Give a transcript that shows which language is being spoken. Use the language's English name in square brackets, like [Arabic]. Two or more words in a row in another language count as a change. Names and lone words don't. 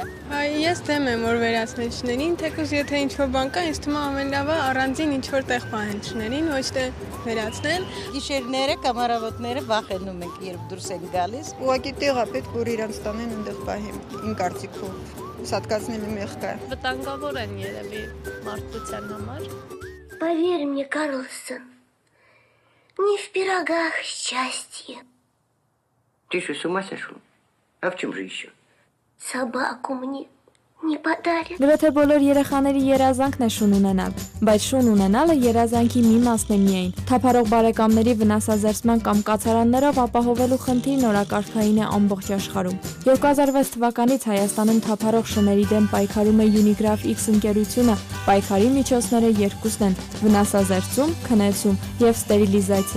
[Armenian] Ես դեմ եմ, որ վերացնեն շներին, թեկուզ եթե ինչ-որ բան կա, ինձ թվում է ամեն լավը առանձին ինչ-որ տեղ պահեն շներին, ոչ թե վերացնեն։ Գիշերները կամ առավոտները վախենում ենք, երբ դուրս են գալիս։ Ուղղակի տեղա պետք որ իրանց տանեն այնտեղ պահեն, իմ կարծիքով։ Սատկացնելու մեղք է։ Վտանգավոր են երևի մարդկության համար։ [Russian] Поверь мне, Карлсон, не в пирогах счастье. Ты что, с ума сошел? А в чем же еще? Собаку мне не подарят. [Armenian] Գրեթե բոլոր երեխաների երազանքն է շուն ունենալ, բայց շուն ունենալը երազանքի մի մասն է միայն։ Թափառող բարեկամների վնասազերծման կամ կացարաններով ապահովելու խնդիրն օրակարգային է ամբողջ աշխարհում։ 2006 թվականից Հայաստանում թափառող շների դեմ պայքարում է Unigraph X ընկերությունը, պայքարի միջոցները երկուսն են՝ վնասազերծում, քնեցում եւ ստերիլիզացիա։